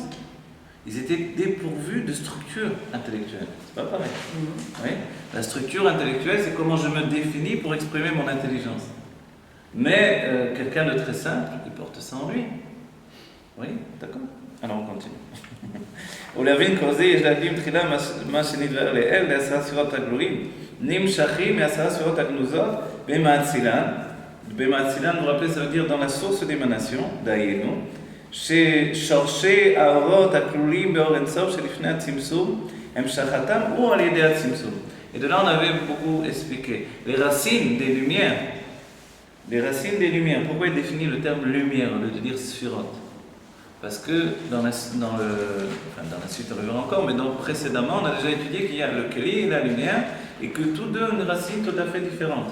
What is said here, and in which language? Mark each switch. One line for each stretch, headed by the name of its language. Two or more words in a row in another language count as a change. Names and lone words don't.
French: Ils étaient dépourvus de structure intellectuelle. C'est pas pareil. Oui? La structure intellectuelle, c'est comment je me définis pour exprimer mon intelligence. Mais quelqu'un de très simple, il porte ça en lui. Oui? D'accord? Alors on continue.
Hebrew: ולהבין כל זה יש להקדים תחילה מה שנדבר לאל לעשרה ספירות הגלויים נמשכים מעשרה ספירות הגנוזות במאצילן. במאצילן,
French: vous rappelez, ça veut dire dans la source d'émanation,
Hebrew: דהיינו, ששורשי האורות הכלולים באור אינסוף שלפני הצמצום המשכתם הוא על ידי הצמצום.
French: Et de là on avait beaucoup expliqué les racines des lumières. Les racines des lumières. Pourquoi il définit le terme lumière au lieu de dire sphirot? Parce que dans la suite on le verra encore, mais donc précédemment on a déjà étudié qu'il y a le Kli et la lumière et que tous deux ont une racine tout à fait différente.